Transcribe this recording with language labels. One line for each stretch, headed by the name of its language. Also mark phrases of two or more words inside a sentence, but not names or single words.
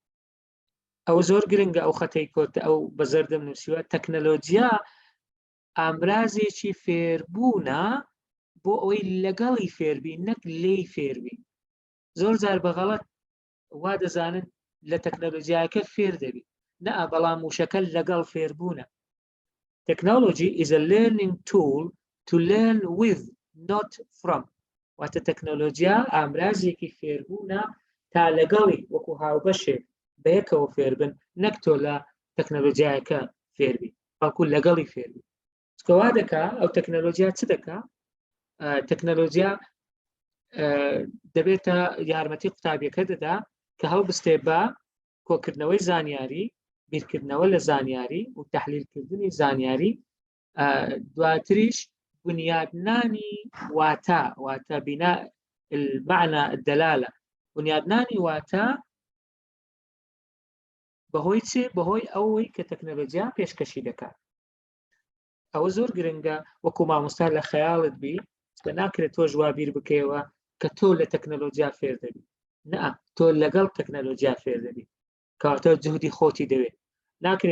Central Kurdish: ئەو زۆر گرنگە ئەو خەتەی کۆت ئەو بەزەردەم نووسیوە تەکنەلۆژیا ئامرازێکی فێربوونە بۆ ئەوەی لەگەڵی فێربی نەک لێی فێربی زۆر جار بەغەڵەت وا دەزانن لە تەکنەلۆژیاکە فێر دەبی نە بەڵام وشەکە لەگەڵ فێربوونە
English: Technology is a learning tool to learn with, not from.
Central Kurdish: واتە تەکنەلۆژیا ئامرازێکی فێربوونە تا لەگەڵی وەکو هاوبەشێک بەیەکەوە فێربن نەک تۆ لە تەکنەلۆژیاکە فێربی بەڵکو لەگەڵی فێربی چکەوا دەکا ئەو تەکنەلۆژیا چ دەکا؟ تەکنەلۆژیا دەبێتە یارمەتی قوتابیەکە دەدا کە هەڵبستێ بە کۆکردنەوەی زانیاری بیرکردنەوە لە زانیاری و تەحلیلکردنی زانیاری دواتریش بنیادنانی واتە
Arabic: بنا المعنى الدلالة
Central Kurdish: بنیادنانی واتە بەهۆی چێ بەهۆی ئەوەی کە تەکنەلۆژیا پێشکەشی دەکات ئەوە زۆر گرنگە وەکو مامۆستا لە خەیاڵت بی کە ناکرێت تۆ ژوا بیر بکەیەوە کە تۆ لە تەکنەلۆجیا فێر دەبی نە تۆ لەگەڵ تەکنەلۆجیا فێر دەبی کەواتە جهودی خۆتی دەوێت ناکرێ